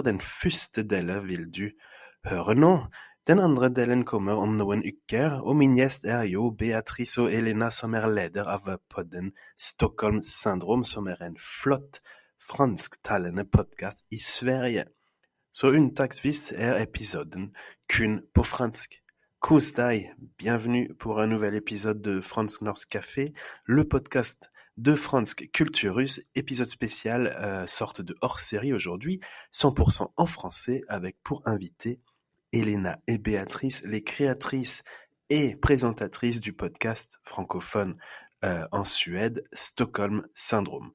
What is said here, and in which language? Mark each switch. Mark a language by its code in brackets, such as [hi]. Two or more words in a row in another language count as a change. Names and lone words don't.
[no] Den første delen vil du høre nå. Den andre delen kommer om noen uker, og min gjest er jo Beatrice og Elena, som er leder av podden Stockholm Syndrom, som er en flott fransktalende podcast i Sverige. Så unntaksvis er episoden kun på fransk. Kos deg, [fr] bienvenue pour un nouvel épisode de Fransk-Norsk Café, le podcast de Fransk Kulturhus, épisode spécial, sorte de hors-série aujourd'hui, 100% en français, avec pour invité Elena et Béatrice, les créatrices et présentatrices du podcast francophone en Suède, Stockholm Syndrome.